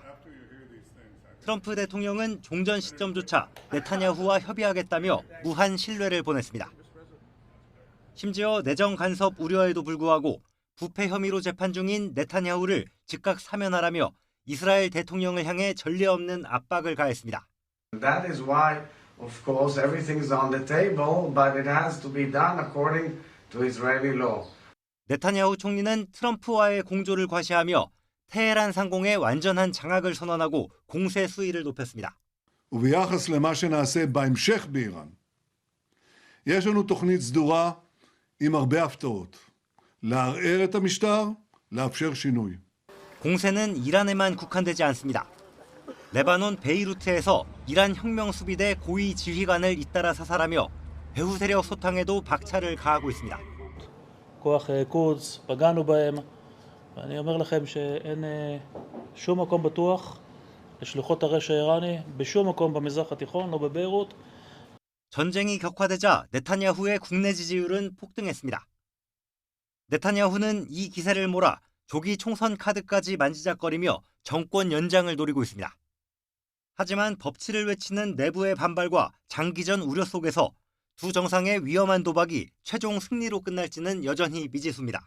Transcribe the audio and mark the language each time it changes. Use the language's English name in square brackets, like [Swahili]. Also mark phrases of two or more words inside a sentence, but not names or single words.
[Korean] 트럼프 대통령은 종전 시점조차 네타냐후와 협의하겠다며 무한 신뢰를 보냈습니다. 심지어 내정 간섭 우려에도 불구하고 부패 혐의로 재판 중인 네타냐후를 즉각 사면하라며 이스라엘 대통령을 향해 전례 없는 압박을 가했습니다. [English] That is why Of course, everything is on the table, but it has to be done according to Israeli law. [Korean] 네타냐후 총리는 트럼프와의 공조를 과시하며 테헤란 상공의 완전한 장악을 선언하고 공세 수위를 높였습니다. [Hebrew] וביחס למה שנעשה בהמשך באיראן, יש לנו תוכנית סדורה עם הרבה הפתעות. לערער את המשטר, לאפשר שינוי. [Korean] 공세는 이란에만 국한되지 않습니다. 레바논 베이루트에서 이란 혁명수비대 고위 지휘관을 잇따라 사살하며 배후 세력 소탕에도 박차를 가하고 있습니다. [Hebrew] כוח קודס, פגענו בהם, ואני אומר לכם שאין שום מקום בטוח לשלוחות הרשע האיראני בשום מקום במזרח התיכון, לא בביירות. [Korean] 전쟁이 격화되자 네타냐후의 국내 지지율은 폭등했습니다. 네타냐후는 이 기세를 몰아 조기 총선 카드까지 만지작거리며 정권 연장을 노리고 있습니다. 하지만 법치를 외치는 내부의 반발과 장기전 우려 속에서 두 정상의 위험한 도박이 최종 승리로 끝날지는 여전히 미지수입니다.